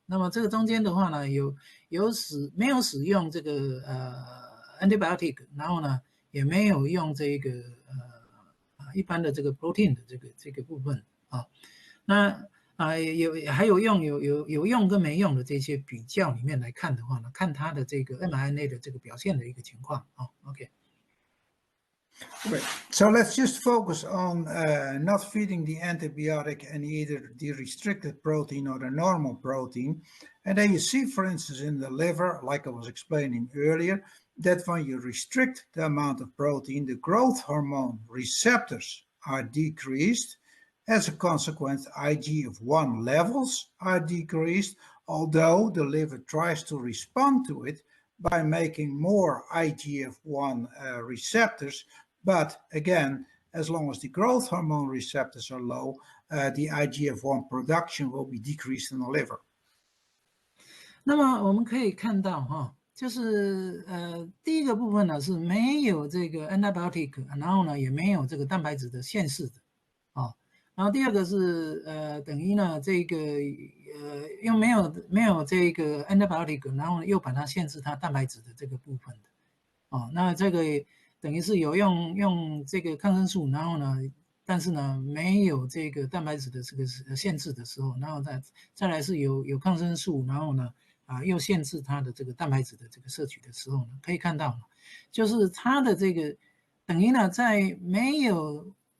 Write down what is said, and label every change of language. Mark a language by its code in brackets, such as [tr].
[zh] 那么这个中间的话呢，没有使用这个antibiotic， 然后呢也没有用这个一般的这个 protein 的这个部分啊。那还有用跟没用的这些比较里面来看的话呢，看它的这个 mRNA 的这个表现的一个情况啊。 OK。 [en] Great. So let's just focus on not feeding the antibiotic and either the restricted protein or the normal protein. And then you see, for instance, in the liver, like I was explaining earlier, that when you restrict the amount of protein, the growth hormone receptors are decreased. As a consequence, IGF-1 levels are decreased, although the liver tries to respond to it by making more IGF-1 receptors. But again, as long as the growth hormone receptors are low, the IGF-1 production will be decreased in the liver. [zh] 那么我们可以看到哈，就是第一个部分呢是没有这个 antibiotic， 然后呢也没有这个蛋白质的限制的，然后第二个是等于呢这个又没有这个 antibiotic， 然后又把它限制它蛋白质的这个部分的，那这个等于是有用这个抗生素，然后呢，但是呢没有这个蛋白质的这个限制的时候，然后再来是有抗生素，然后呢又限制它的这个蛋白质的这个摄取的时候呢，可以看到就是它的这个等于呢在没有